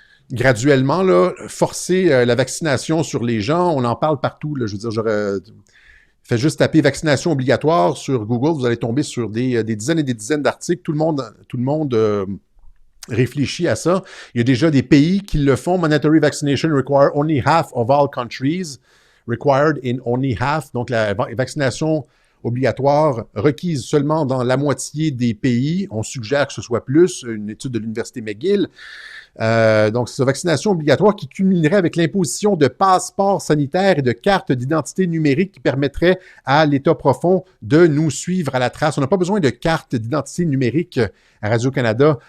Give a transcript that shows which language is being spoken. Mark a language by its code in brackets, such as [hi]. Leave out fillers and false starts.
[fr] Graduellement, là, forcer la vaccination sur les gens, on en parle partout. Là, je veux dire, faites juste taper vaccination obligatoire sur Google, vous allez tomber sur des dizaines et des dizaines d'articles. Tout le monde réfléchit à ça. Il y a déjà des pays qui le font. [en] Mandatory vaccination require only half of all countries. Required in only half. [fr] Donc, la vaccination obligatoire requise seulement dans la moitié des pays. On suggère que ce soit plus. Une étude de l'Université McGill. Donc, c'est une vaccination obligatoire qui culminerait avec l'imposition de passeports sanitaires et de cartes d'identité numérique qui permettraient à l'État profond de nous suivre à la trace. On n'a pas besoin de carte d'identité numérique à Radio-Canada.